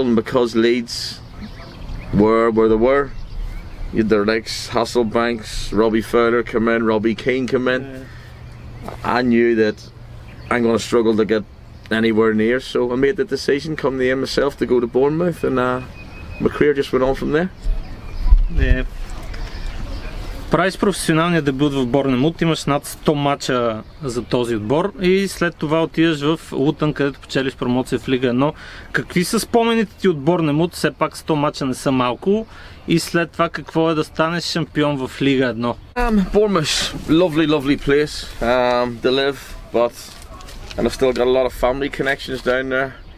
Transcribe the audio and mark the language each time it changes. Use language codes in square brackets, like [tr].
[en] And because Leeds were where they were, you had their likes Hasselbanks, Robbie Fowler come in, Robbie Keane come in. I knew that I'm going to struggle to get anywhere near, so I made the decision come the end myself to go to Bournemouth, and my career just went on from there. [bg] Правиш професионалния дебют в Борнемут, имаш над 100 мача за този отбор и след това отиваш в Лутън, където печелиш промоция в Лига 1. Какви са спомените ти от Борнемут? Все пак 100 мача не са малко. И след това какво е да станеш шампион в Лига 1? [en] Bournemouth, lovely place to live, and I've still got a lot of family connections down there.